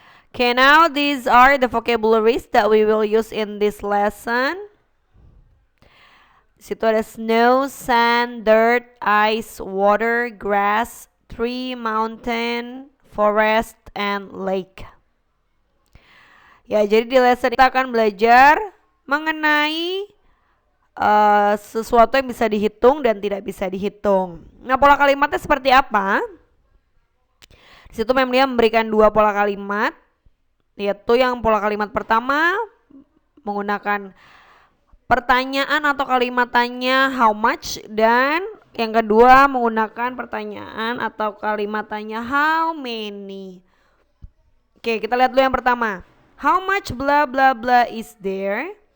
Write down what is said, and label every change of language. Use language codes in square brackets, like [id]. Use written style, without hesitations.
[en] Okay, now these are the vocabularies that we will use in this lesson. [id] Di situ ada snow, sand, dirt, ice, water, grass, tree, mountain, forest, and lake. Ya, jadi di lesson kita akan belajar mengenai sesuatu yang bisa dihitung dan tidak bisa dihitung. Nah, pola kalimatnya seperti apa? Di situ Memlia memberikan dua pola kalimat, yaitu yang pola kalimat pertama menggunakan pertanyaan atau kalimat tanya how much, dan yang kedua menggunakan pertanyaan atau kalimat tanya how many. Oke, kita lihat dulu yang pertama. [en] How much blah blah blah is there?